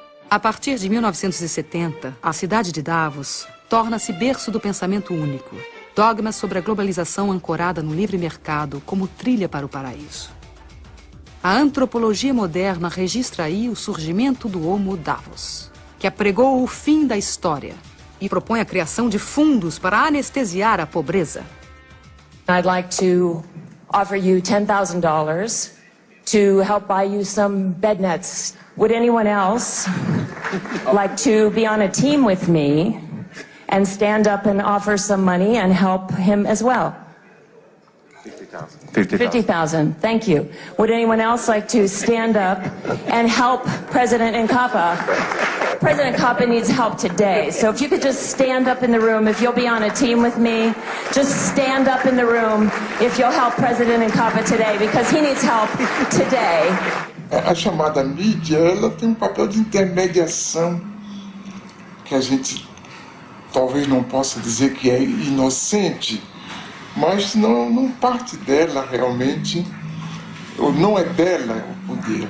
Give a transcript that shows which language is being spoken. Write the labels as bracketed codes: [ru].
[pt] A partir de 1970, a cidade de Davos torna-se berço do pensamento único, dogma sobre a globalização ancorada no livre mercado como trilha para o paraíso. A antropologia moderna registra aí o surgimento do Homo Davos, que apregou o fim da história e propõe a criação de fundos para anestesiar a pobreza. [en] I'd like to offer you $10,000 to help buy you some bed nets. Would anyone else like to be on a team with me and stand up and offer some money and help him as well? 50,000. Thank you. Would anyone else like to stand up and help President Nkapa? President Nkapa needs help today. So if you could just stand up in the room, if you'll be on a team with me, just stand up in the room if you'll help President Nkapa today, because he needs help today. [pt] A chamada mídia, ela tem um papel de intermediação que a gente talvez não possa dizer que é inocente, mas não parte dela realmente, ou não é dela o poder.